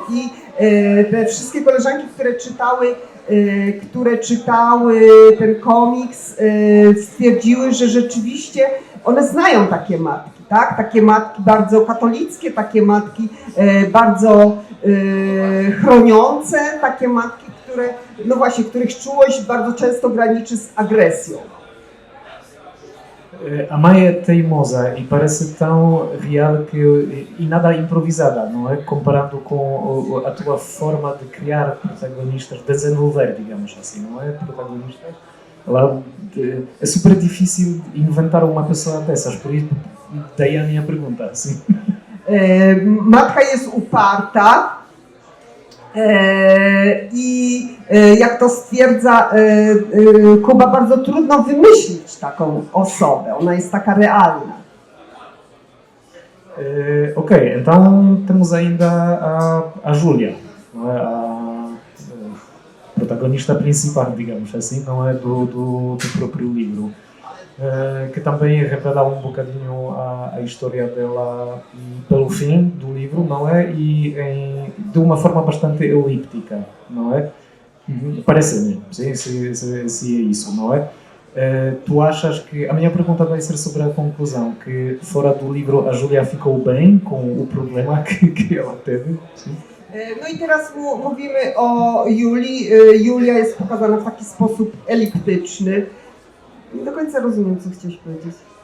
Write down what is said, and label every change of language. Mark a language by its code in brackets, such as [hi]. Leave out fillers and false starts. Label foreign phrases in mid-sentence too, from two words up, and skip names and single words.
[pl] I te wszystkie koleżanki, które czytały ten komiks, stwierdziły, że rzeczywiście one znają takie matki, tak? Takie matki bardzo katolickie, takie matki bardzo chroniące, takie matki, których czułość bardzo często graniczy z agresją. [pt] A mãe é teimosa e parece tão real e nada improvisada, não é? Comparando com a tua forma de criar protagonistas, desenvolver, digamos assim, não é? Protagonistas. É super difícil inventar uma pessoa dessas, por isso daí a minha pergunta. Assim. [pl] Matka jest uparta i jak to stwierdza Kuba, bardzo trudno wymyślić taką osobę, ona jest taka realna. [pt] Ok, então temos ainda a Júlia, não é? A protagonista principal, digamos assim, não é? Do próprio livro. Que também revela um bocadinho a história dela pelo fim do livro, não é? E de uma forma bastante elíptica, não é? Parece-me, se é isso, não é? Tu achas que... A minha pergunta vai ser sobre a conclusão, que fora do livro a Júlia ficou bem com o problema que ela teve? Sim? [pl] No i teraz mówimy o Julii. Julia jest pokazana w taki sposób eliptyczny. Nie do końca rozumiem, co chciałeś powiedzieć.